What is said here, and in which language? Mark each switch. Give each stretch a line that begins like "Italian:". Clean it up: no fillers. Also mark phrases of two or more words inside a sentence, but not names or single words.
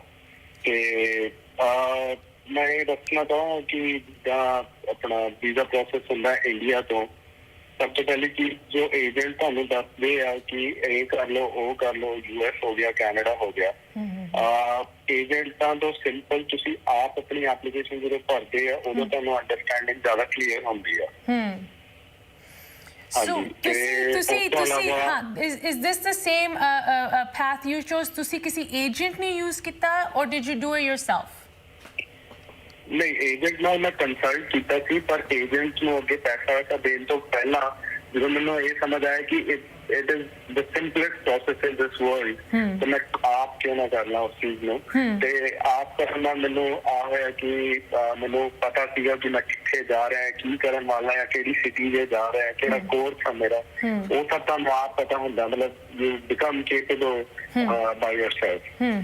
Punjabi: ਤੇ ਮੈਂ ਇਹ ਦੱਸਣਾ ਚਾਹਾਂ ਕਿ ਆਪਣਾ ਵੀਜ਼ਾ ਪ੍ਰੋਸੈਸ ਹੁੰਦਾ ਇੰਡੀਆ ਤੋਂ। ਸਭ ਤੋਂ ਪਹਿਲੀ ਚੀਜ਼ ਜੋ ਏਜੰਟ ਤੁਹਾਨੂੰ ਦੱਸਦੇ ਆ ਕਿ ਇਹ ਕਰ ਲਓ ਉਹ ਕਰ ਲਓ, US ਹੋ ਗਿਆ, ਕੈਨੇਡਾ ਹੋ ਗਿਆ, ਏਜੰਟਾਂ ਤੋਂ ਸਿੰਪਲ ਤੁਸੀਂ ਆਪ ਆਪਣੀ ਐਪਲੀਕੇਸ਼ਨ ਜਦੋਂ ਭਰਦੇ ਆ ਉਦੋਂ ਤੁਹਾਨੂੰ ਅੰਡਰਸਟੈਂਡਿੰਗ ਜ਼ਿਆਦਾ ਕਲੀਅਰ ਹੁੰਦੀ ਆ।
English: So, is this the same path you chose?
Punjabi: ਤੁਸੀਂ ਕਿਸੇ ਏਜੰਟ ਨੇ ਯੂਜ਼ ਕੀਤਾ
English: or did you do it yourself?
Punjabi: ਨਹੀਂ, ਏਜੰਟ ਨਾਲ ਮੈਂ ਕੰਸਲਟ ਕੀਤਾ ਸੀ ਪਰ ਏਜੰਟ ਨੂੰ ਅੱਗੇ ਪੈਸਾ ਦੇਣ ਤੋਂ ਪਹਿਲਾਂ ਜਦੋਂ ਮੈਨੂੰ ਇਹ ਸਮਝ ਆਇਆ ਕਿ
English: it is the simplest process in this world,
Punjabi: ਤਾਂ ਮੈਂ ਆਪ ਕਿਉਂ ਨਾ ਕਰ ਲਾਂ ਉਸ ਚੀਜ਼ ਨੂੰ। ਤੇ ਆਪ ਕਰਨ ਨਾਲ ਮੈਨੂੰ ਆ ਹੋਇਆ ਕਿ ਮੈਨੂੰ ਪਤਾ ਸੀਗਾ ਕਿ ਮੈਂ ਕਿੱਥੇ ਜਾ ਰਿਹਾ, ਕੀ ਕਰਨ ਵਾਲਾ ਹੈ, ਕਿਹੜੀ ਸਿਟੀ ਦੇ ਜਾ ਰਿਹਾ, ਕਿਹੜਾ ਕੋਰਸ ਹੈ ਮੇਰਾ, ਉਹ ਸਭ ਤੁਹਾਨੂੰ ਆਪ ਪਤਾ ਹੁੰਦਾ।
English: ਮਤਲਬ you become capable by yourself.